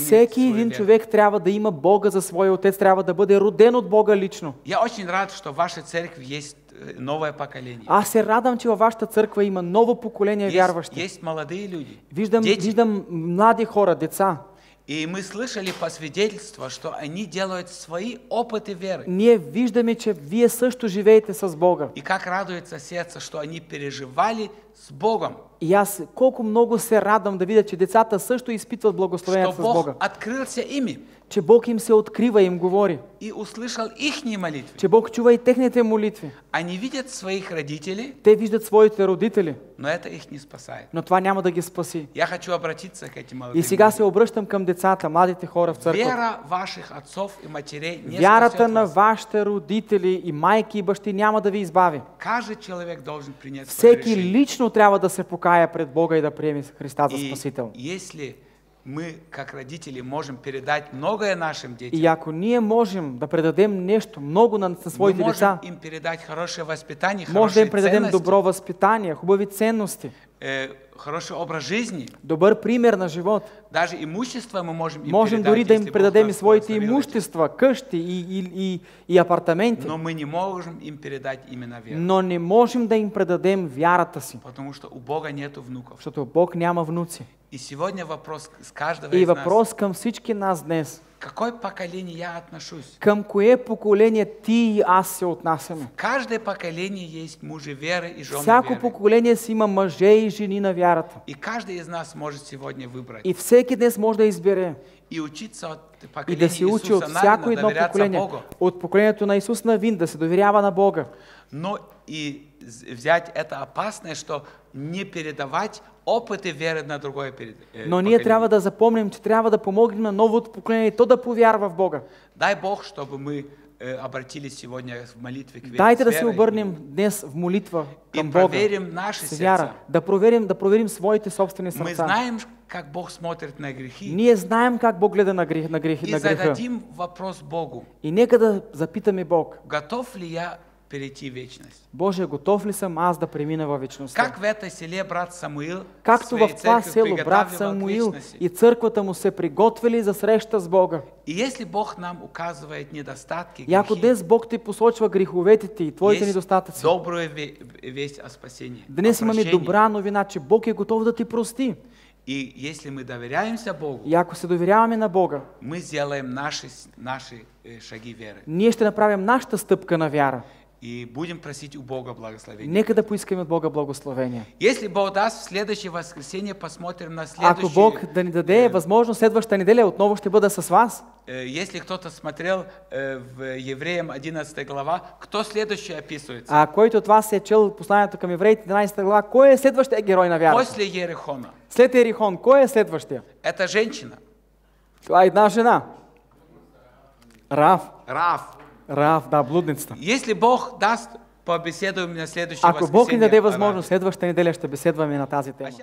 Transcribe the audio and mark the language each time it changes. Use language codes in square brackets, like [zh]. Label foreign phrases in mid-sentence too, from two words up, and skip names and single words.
[bg] Всеки [ru] свою [bg] един [ru] веру. [bg] човек трябва да има Бога за своя Отец, трябва да бъде роден от Бога лично. [ru] Я очень рад, что в вашей церкви есть новое поколение. [bg] Аз се радвам, че във вашата църква има ново поколение вярващи. [ru] Есть молодые люди, [bg] Виждам, [ru] дети. [bg] виждам млади хора, деца. [ru] И мы слышали по свидетельству, что они делают свои опыты веры. [bg] Ние виждаме, че вие също живеете с Бога. [ru] И как радуется сердце, что они переживали с Богом. [bg] И аз колко много се радвам да видя, че децата също изпитват [ru] Что [bg] благословението с Бог Бога. [ru] открылся ими [bg] Че Бог им се открива и им говори. [ru] и услышал ихние молитвы. [bg] Че Бог чува и техните молитви. [ru] Они видят своих родителей, [bg] Те виждат своите родители, [ru] но это их не спасает. [bg] но това няма да ги спаси. [ru] Я хочу обратиться к этим И молодым [bg] сега [ru] людям. [bg] се обръщам към децата, младите хора в църквата. [ru] Вера ваших отцов и матерей не [bg] Вярата [ru] спасет [bg] на [ru] вас. [bg] вашите родители и майки и бащи няма да ви избави. [ru] Каждый человек должен принять свое [bg] Всеки [ru] решение. [bg] лично трябва да се покая пред Бога и да приеме Христа за [ru] И [bg] Спасител. [ru] если мы, как родители, можем передать многое нашим детям, [bg] И ако ние можем да предадем нещо много на [ru] мы [bg] своите [ru] можем [bg] деца, [ru] им передать хорошее воспитание, [bg] може да [ru] хорошие [bg] им предадем [ru] ценности, [bg] добро възпитание, хубави ценности, [ru] хороший образ жизни. [bg] добър пример на живот. [ru] Даже имущество мы можем им [bg] Можем [ru] передать, [bg] дори да им [ru] если Бог [bg] предадем и [ru] нас [bg] своите [ru] благословил этим. [bg] имущества, къщи и апартаменти, [ru] Но мы не можем им передать именно веру, [bg] но не можем да им предадем вярата си, [ru] потому что у Бога нету внуков. [bg] защото Бог няма внуци. [ru] И сегодня вопрос с каждого [bg] И [ru] из нас. [bg] въпрос към всички нас днес. [ru] К какое поколение я отношусь? [bg] Към кое поколение ти и аз се отнасяме? [ru] В каждое поколение есть мужи веры и жены [bg] Всяко [ru] веры. [bg] поколение си има мъже и жени на вярата. [ru] И каждый из нас может сегодня выбрать [bg] И всеки днес може да избере [ru] и учиться от [bg] и да [ru] поколения [bg] се учи от [ru] Иисуса [bg] всяко [ru] Навина, [bg] едно [ru] доверяться [bg] поколение. [ru] Богу, [bg] От поколението на Исус Навин да се доверява на Бога. [ru] но и взять это опасное, что не передавать опыты веры на другое [bg] Но ние трябва да запомним, че трябва да помогнем на новото поколение и то да повярва в Бога. [ru] Дай Бог, чтобы мы обратились сегодня в молитве к вере. [bg] Дайте [ru] с [bg] да се [ru] верой [bg] обърнем днес в молитва [ru] и [bg] към Бога. [ru] проверим наши [bg] С вяра. [ru] сердца. [bg] Да проверим своите собствени [ru] Мы [bg] сърца. [ru] знаем, как Бог смотрит на грехи. [bg] Ние знаем как Бог гледа на [ru] И [bg] греха. [ru] зададим вопрос Богу. [bg] И нека да запитаме Бог. [ru] Готов ли я перейти в вечность? [bg] Боже, готов ли съм аз да премина във вечността? [ru] Как в этой селе брат Самуил [bg] Както [ru] своей [bg] в това [ru] церкви [bg] село брат [ru] приготавливал к [bg] Самуил [ru] вечности? [bg] и църквата му се приготвили за среща с Бога. [ru] И если Бог нам указывает недостатки, [bg] И ако [ru] грехи, [bg] днес Бог ти посочва греховете ти и твоите [ru] есть [bg] недостатъци, [ru] добрая весть о спасении, [bg] днес [ru] о [bg] имаме [ru] прощении. [bg] добра новина, че Бог е готов да ти прости. [ru] И если мы доверяемся Богу, [bg] И ако се доверяваме на Бога, [ru] мы сделаем наши шаги веры. [bg] ние ще направим нашата стъпка на вяра. [ru] И будем просить у Бога благословения. [bg] Нека да поискаме от Бога благословение. [ru] Если Бог даст, в следующее воскресенье посмотрим на [bg] Ако [ru] следующий... [bg] Бог да ни даде възможност, следващата неделя отново ще бъда с вас. [ru] Если кто-то смотрел в Евреям 11 глава, кто следующий описывается? [bg] А който от вас е чел посланието към евреите 11 глава, кой е следващия герой на вярата? [ru] После Ерихона. [bg] След Ерихон, кой е следващия? [ru] Это женщина. [bg] Това е една жена. Рав. [ru] Рав. [bg] Да, блудницата. [ru] Если Бог даст, побеседуем на следующее [bg] Ако Бог ни [ru] воскресенье [bg] даде [ru] о Раве. [bg] възможност, следващата неделя ще беседваме на тази тема.